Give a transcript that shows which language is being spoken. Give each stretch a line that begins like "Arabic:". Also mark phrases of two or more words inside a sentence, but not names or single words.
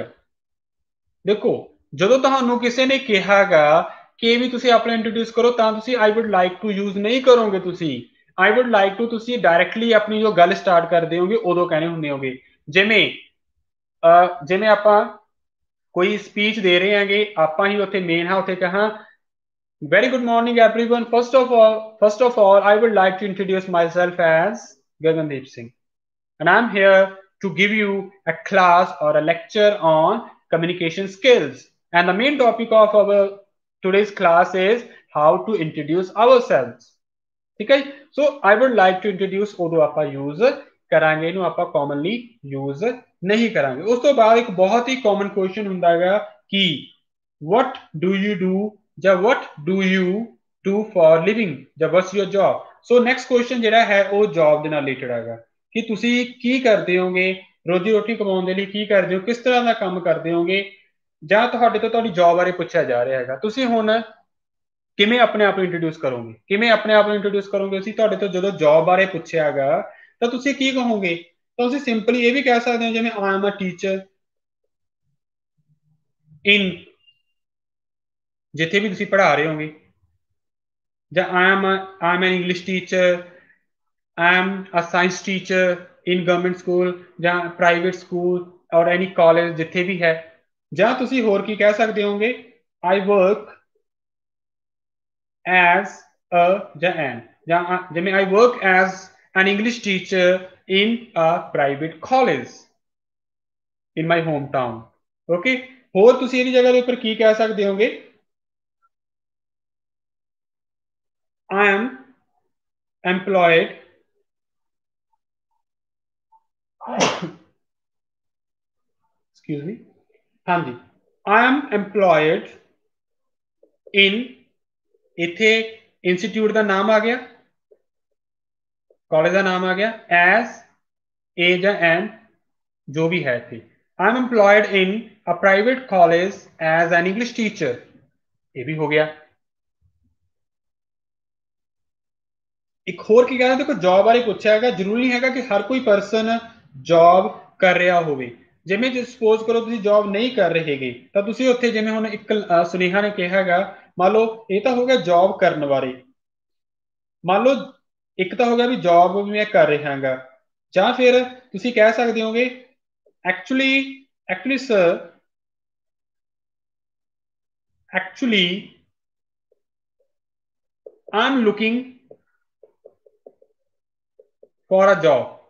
Punjabi: ਦੇਖੋ ਜਦੋਂ ਤੁਹਾਨੂੰ ਕਿਸੇ ਨੇ ਕਿਹਾਗਾ ਕਿ ਵੀ ਤੁਸੀਂ ਆਪਣਾ ਇੰਟਰੋਡਿਊਸ ਕਰੋ ਤਾਂ ਤੁਸੀਂ
English: I would like to use
Punjabi: ਨਹੀਂ ਕਰੋਗੇ। ਤੁਸੀਂ
English: I would like to
Punjabi: ਤੁਸੀਂ ਡਾਇਰੈਕਟਲੀ ਆਪਣੀ ਜੋ ਗੱਲ ਸਟਾਰਟ ਕਰਦੇ ਹੋਗੇ ਉਦੋਂ ਕਹਿਣੇ ਹੁੰਦੇ ਹੋਗੇ। ਜਿਵੇਂ ਆਪਾਂ ਕੋਈ ਸਪੀਚ ਦੇ ਰਹੇ ਹੈਗੇ, ਆਪਾਂ ਹੀ ਉੱਥੇ ਮੇਨ ਹਾਂ, ਉੱਥੇ ਕਹਾਂ
English: very good morning everyone, first of all I would like to introduce myself as Gagandeep Singh and I'm here to give you a class or a lecture on communication skills, and the main topic of our today's class is how to introduce ourselves।
Hindi: ठीक है,
English: so I would like to introduce
Punjabi: ਉਦੋਂ ਆਪਾਂ use ਕਰਾਂਗੇ, ਇਹਨੂੰ ਆਪਾਂ commonly use ਨਹੀਂ ਕਰਾਂਗੇ। ਉਸ ਤੋਂ ਬਾਅਦ ਇੱਕ ਬਹੁਤ ਹੀ
English: common question
Punjabi: ਹੁੰਦਾ ਹੈਗਾ ਕਿ
English: what do you do
Punjabi: ਜਾਂ
English: what do you do for living
Punjabi: ਜਾਂ
English: what's your job। so next question
Punjabi: ਜਿਹੜਾ ਹੈ ਉਹ ਜੌਬ ਦੇ ਨਾਲ ਰਿਲੇਟਡ ਹੈਗਾ ਕਿ ਤੁਸੀਂ ਕੀ ਕਰਦੇ ਹੋਗੇ, ਰੋਜੀ ਰੋਟੀ ਕਮਾਉਣ ਦੇ ਲਈ ਕੀ ਕਰਦੇ ਹੋ, ਕਿਸ ਤਰ੍ਹਾਂ ਦਾ ਕੰਮ ਕਰਦੇ ਹੋਗੇ, ਜਾਂ ਤੁਹਾਡੇ ਤੋਂ ਤੁਹਾਡੀ ਜੌਬ ਬਾਰੇ ਪੁੱਛਿਆ ਜਾ ਰਿਹਾ ਹੈਗਾ। ਤੁਸੀਂ ਹੁਣ ਕਿਵੇਂ ਆਪਣੇ ਆਪ ਨੂੰ ਇੰਟਰੋਡਿਊਸ ਕਰੋਗੇ, ਕਿਵੇਂ ਆਪਣੇ ਆਪ ਨੂੰ ਇੰਟਰੋਡਿਊਸ ਕਰੋਗੇ? ਅਸੀਂ ਤੁਹਾਡੇ ਤੋਂ ਜਦੋਂ ਜੌਬ ਬਾਰੇ ਪੁੱਛਿਆਗਾ ਤਾਂ ਤੁਸੀਂ ਕੀ ਕਹੋਗੇ? ਤਾਂ ਤੁਸੀਂ ਸਿੰਪਲੀ ਇਹ ਵੀ ਕਹਿ ਸਕਦੇ ਹੋ ਜਿਵੇਂ
English: I am a teacher in,
Punjabi: ਜਿੱਥੇ ਵੀ ਤੁਸੀਂ ਪੜ੍ਹਾ ਰਹੇ ਹੋਗੇ, ਜਾਂ
English: I am an English teacher, I am a science teacher in government school ਜਾਂ private school or any college
Punjabi: ਜਿੱਥੇ ਵੀ ਹੈ। ਜਾਂ ਤੁਸੀਂ ਹੋਰ ਕੀ ਕਹਿ ਸਕਦੇ ਹੋਗੇ,
English: I work as a ਜਾਂ an,
Punjabi: ਜਾਂ ਜਿਵੇਂ
English: I work as an English teacher in a private college in my hometown।
Punjabi: ਓਕੇ, ਹੋਰ ਤੁਸੀਂ ਇਹਦੀ ਜਗ੍ਹਾ ਦੇ ਉੱਪਰ ਕੀ ਕਹਿ ਸਕਦੇ ਹੋਗੇ,
English: I am employed excuse me, ਹਾਂਜੀ I am employed in,
Punjabi: ਇੱਥੇ ਇੰਸਟੀਚਿਊਟ ਦਾ ਨਾਮ ਆ ਗਿਆ, ਕਾਲਜ ਦਾ ਨਾਮ ਆ ਗਿਆ, ਐਸ ਏ ਜਾਂ ਐਨ ਜੋ ਵੀ ਹੈ ਇੱਥੇ
English: I am employed in a private college as an English teacher,
Hindi: ये भी हो गया। एक होर की कहना, देखो जॉब बारे पूछा है, जरूरी नहीं है कि हर कोई परसन जॉब कर रहा हो। जिमें सपोज करो तुम जॉब नहीं कर रहे गे तो तुम उत्थे जिमें हुण एक सुनेहा ने कहा है, मान लो ये तो हो गया जॉब करने बारे, मान लो एक तो हो गया भी जॉब भी मैं कर रहा हाँ, ਜਾਂ फिर तुम कह सकते होगे
English: actually actually sir actually I am looking for a job.